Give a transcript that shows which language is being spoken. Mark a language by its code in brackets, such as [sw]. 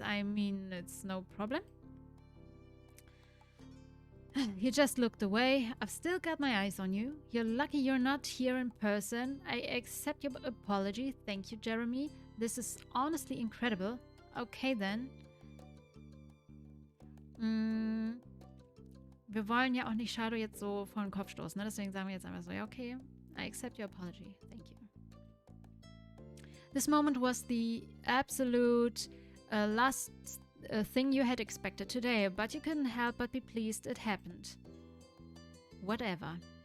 [en] I mean, it's no problem. He just looked away. I've still got my eyes on you. You're lucky you're not here in person. I accept your apology. Thank you, Jeremy. This is honestly incredible. Okay, then. [de] Wir wollen ja auch nicht Shadow jetzt so vor den Kopf stoßen, ne? Deswegen sagen wir jetzt einfach so, ja, okay. [en] I accept your apology. Thank you. This moment was the absolute last thing you had expected today, but you couldn't help but be pleased it happened. Whatever.